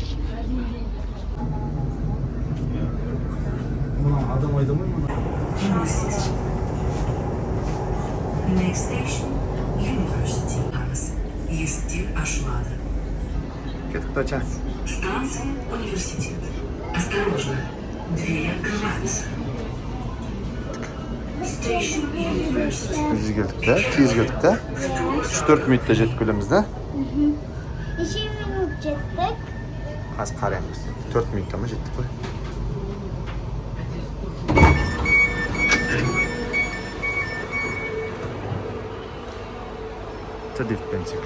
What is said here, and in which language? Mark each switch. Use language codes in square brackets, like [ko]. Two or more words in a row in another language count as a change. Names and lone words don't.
[kk] Мұна адам айдамай мұна. [en] Next station University. [kk] Есіктер ашылады. Кеттік, доча. [ru] Станция университет. Осторожно. Двери открываются. [en] Station University. [kk] Тез келдік та, тез келдік та. 3-4 минутта жетіп келеміз да. Неше минут жеттік? Қазір қараймыз. 4 минутта ма жеттік қой. Лифтпен тек.